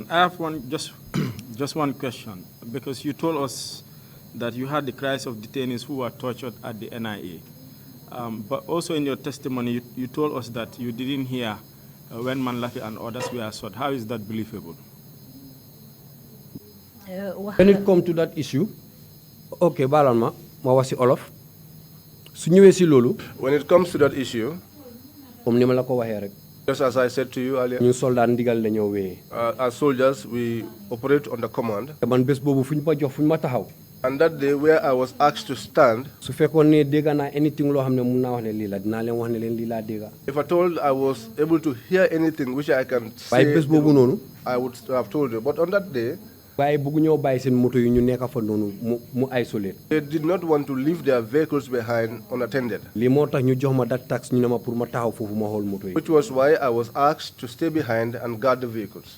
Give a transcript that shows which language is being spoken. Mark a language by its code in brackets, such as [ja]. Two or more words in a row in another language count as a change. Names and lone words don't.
[en] I have just one question, because you told us that you had the cries of detainees who were tortured at the NIA. But also in your testimony, you told us that you didn't hear when Manlafi and others were shot. How is that believable? When it comes to that issue, [wo] okay, balalma, ma wasi olof. Su ñëwé ci lolu. [en] When it comes to that issue, [wo] comme nima la ko waxé rek. [en] Just as I said to you earlier, [wo] ñun soldat ndigal la ñoo wé. [en] As soldiers, we operate on the command. [wo] Man bés bobu fuñ ma jox fuñ ma taxaw. [en] And that day where I was asked to stand, [wo] su fekkone ne dégg na anything lo xamne mun na wax ne li la dina leen wax ne leen li la dégg. [en] If I told I was able to hear anything which I can say, [wo] bés bobu nonu, [en] I would have told you. But on that day, they did not want to leave their vehicles behind unattended. Which was why I was asked to stay behind and guard the vehicles.